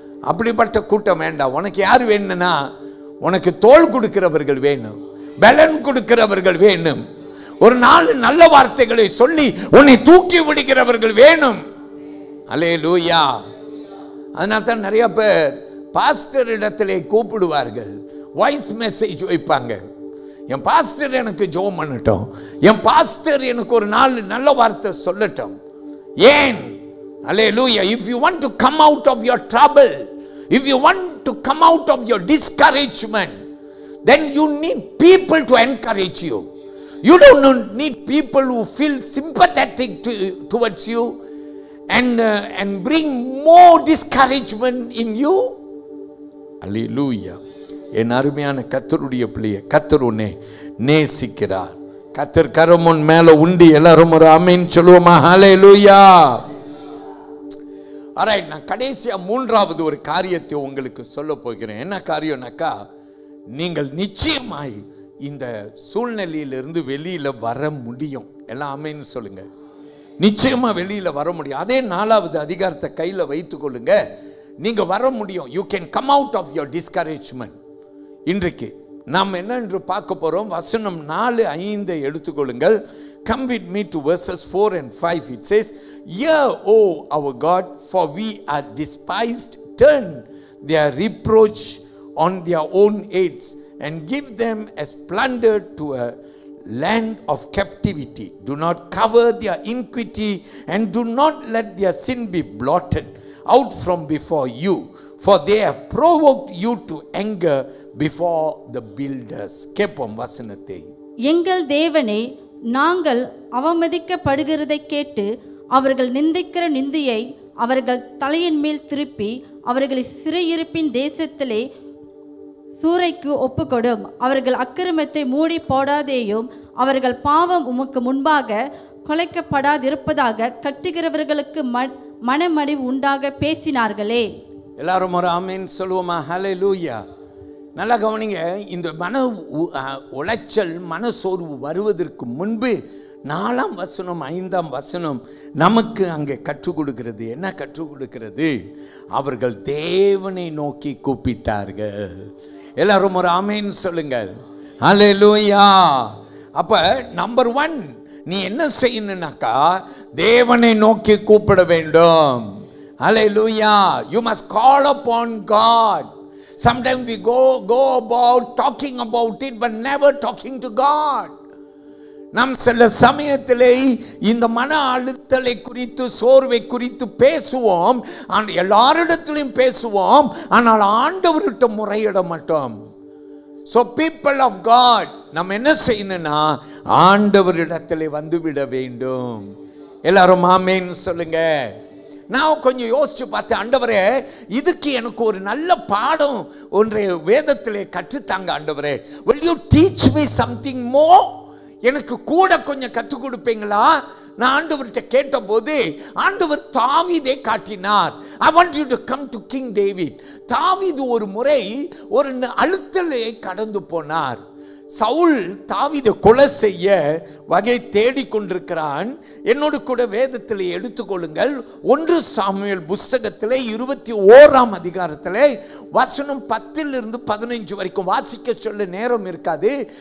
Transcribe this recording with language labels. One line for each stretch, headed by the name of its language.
Tamil: அப்படிப்பட்ட கூட்டம் வேண்டாம். உனக்கு யார் வேணும்னா, உனக்கு தோள் கொடுக்கிறவர்கள் வேணும், பலன் கொடுக்கிறவர்கள் வேணும், ஒரு 4 நல்ல வார்த்தைகளை சொல்லி உன்னை தூக்கி விடுகிறவர்கள் வேணும். அல்லேலூயா. அதனால தான் நிறைய பேர் பாஸ்டர் இடத்திலே கூப்பிடுவார்கள், வாய்ஸ் மெசேஜ் வைப்பாங்க. என் பாஸ்டர் எனக்கு ஜெபம் பண்ணட்டும், என் பாஸ்டர் எனக்கு ஒரு 4 நல்ல வார்த்தை சொல்லட்டும். ஏன்? அல்லேலூயா.
English: If you want to come out of your trouble, if you want to come out of your discouragement, then you need people to encourage you. You don't need people who feel sympathetic towards you and bring more discouragement in you. Hallelujah.
Tamil: என் அருமையான கர்த்தருடைய பிள்ளையே, கர்த்தர் உன்னை நேசிக்கிறார். கர்த்தர் கரம் உன் மேல உண்டு. எல்லாரும் ஒரு ஆமென் சொல்லுவோமா? ஹல்லேலூயா.
English: Alright.
Tamil: நான் கடைசியா 3வது ஒரு காரியத்தை உங்களுக்கு சொல்ல போகிறேன். என்ன காரியம்னாக்கா, நீங்கள் நிச்சயமாய் இந்த சூழ்நிலையிலிருந்து வெளியில வர முடியும். எல்லாம் ஆமென் சொல்லுங்க. நிச்சயமா வெளியில வர முடியும். அதே 4வது அதிகாரத்தை கையில வைத்துக் கொள்ளுங்க. நீங்க வர முடியும்.
English: You can come out of your discouragement.
Tamil: இன்றைக்கு நாம் என்ன என்று பார்க்க போறோம்? வசனம் 4-5 எடுத்துக்கொள்ளுங்கள்.
English: Come with me to verses 4 and 5. It says, "Hear, O our God, for we are despised. Turn their reproach on their own heads and give them as plunder to a land of captivity. Do not cover their iniquity and do not let their sin be blotted out from before you, for they have provoked you to anger before the builders."
Tamil: கேட்போம் வசனத்தை. எங்கள் தேவனே, நாங்கள் அவமதிக்கப்படுகிறதை கேட்டு அவர்கள் நிந்திக்கிற நிந்தையை அவர்கள் தலையின் மேல் திருப்பி அவர்களை சிறையிருப்பின் தேசத்திலே சூறைக்கு ஒப்புக்கொடும். அவர்கள் அக்கிரமத்தை மூடி போடாதேயும், அவர்கள் பாவம் உமக்கு முன்பாக கொலைக்கப்படாதிருப்பதாக கட்டுகிறவர்களுக்கு மனமடிவு உண்டாக பேசினார்களே. எல்லாரும் ஒரு ஆமென் சொல்லுவோமா? ஹல்லேலூயா. நல்லா கவனிங்க. இந்த மன உளைச்சல், மனசோர்வு வருவதற்கு முன்பு 4ஆம் வசனம் 5ஆம் வசனம் நமக்கு அங்கே கற்றுக் கொடுக்கிறது. என்ன கற்றுக் கொடுக்கிறது? அவர்கள் தேவனை நோக்கி கூப்பிட்டார்கள். எல்லாரும் ஒரு ஆமென் சொல்லுங்கள். ஹல்லேலூயா. அப்ப நம்பர் 1, நீ என்ன செய்யணும்னாக்கா தேவனை நோக்கி கூப்பிட வேண்டும்.
English: Hallelujah. You must call upon God. Sometimes we go about talking about it but never talking to God.
Tamil: நாம் சில சமயத்திலே இந்த மன அழுத்தலை குறித்து, சோர்வை குறித்து பேசுவோம், எல்லாரிடத்திலும் பேசுவோம், ஆனால் ஆண்டவர்கிட்ட முறையிட மாட்டோம்.
English: So people of God,
Tamil: நம்ம என்ன செய்யணும்னா ஆண்டவரிடத்திலே வந்துவிட வேண்டும். எல்லாரும் ஆமென் சொல்லுங்க. நான் கொஞ்சம் யோசிச்சு பார்த்தேன், ஆண்டவரே இதுக்கு எனக்கு ஒரு நல்ல பாடம் ஒன்றை வேதத்திலே கற்றுத்தாங்க ஆண்டவரே.
English: Will you teach me something more?
Tamil: எனக்கு கூட கொஞ்சம் கற்றுக் கொடுப்பீங்களா? நான் ஆண்டவர்கிட்ட கேட்டபோது ஆண்டவர் தாவீதை காட்டினார்.
English: I want you to come to King David.
Tamil: தாவீது ஒரு முறை ஒரு அழுத்தலை கடந்து போனார். சவுல் தாவீதை கொலை செய்ய வகை தேடிக்கொண்டிருக்கிறான். என்னோடு கூட வேதத்தில் எடுத்துக்கொள்ளுங்கள். 1 சாமுவேல் புஸ்தகத்திலே 21ஆம் அதிகாரத்திலே வசனம் 10 - 15 வரைக்கும் வாசிக்க சொல்ல நேரம் இருக்காது.